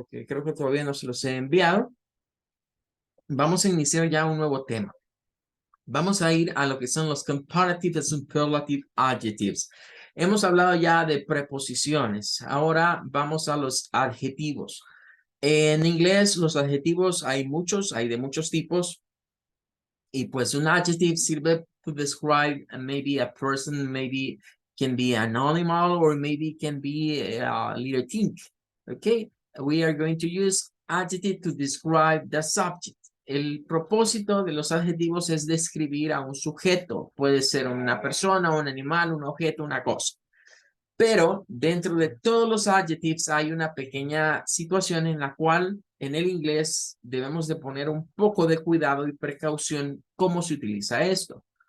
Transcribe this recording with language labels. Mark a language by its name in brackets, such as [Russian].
[Spanish] Porque creo que todavía no se los he enviado. Vamos a iniciar ya un nuevo tema. Vamos a ir a lo que son los [English] comparative and superlative adjectives. [Spanish] Hemos hablado ya de preposiciones. Ahora vamos a los adjetivos. En inglés, los adjetivos hay muchos, hay de muchos tipos. Y pues un [English] adjective [Spanish] sirve [English] to describe maybe a person, maybe can be an animal, or maybe can be a little thing. Okay, we are going to use adjective to describe the subject. [Spanish] El propósito de los adjetivos es describir a un sujeto. Puede ser una persona, un animal, un objeto, una cosa. Pero dentro de todos los adjectives hay una pequeña situación en la cual en el inglés debemos de poner un poco de cuidado y precaución cómo se utiliza esto.